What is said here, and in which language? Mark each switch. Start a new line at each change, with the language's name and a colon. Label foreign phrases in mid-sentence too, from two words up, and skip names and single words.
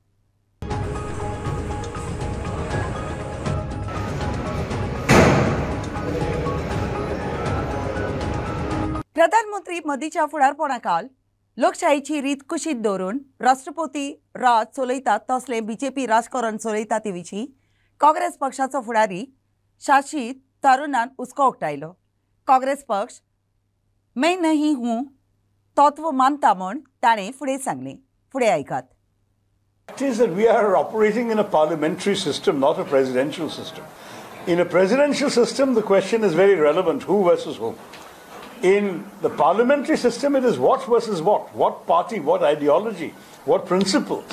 Konkani: प्रधानमंत्री मोदीच्या फुडारपणाखाल लोकशायेची रीत कुशीत दवरून राष्ट्रपती राज चलयतात तसले BJP राजकारण चलयता ते विशीं काँग्रेस पक्षाचो फुडारी शाशी तरुणान हुस्को उक्तायलो। काँग्रेस पक्ष
Hindi: मैं नहीं हूं
Konkani: तत्व मानता म्हूण ताणें फुडें सांगलें। फुडें आयकात।
English: It is that we are operating in a parliamentary system, not a presidential system. In a presidential system, the question is very relevant, who versus whom. In the parliamentary system, it is what versus what party, what ideology, what principles.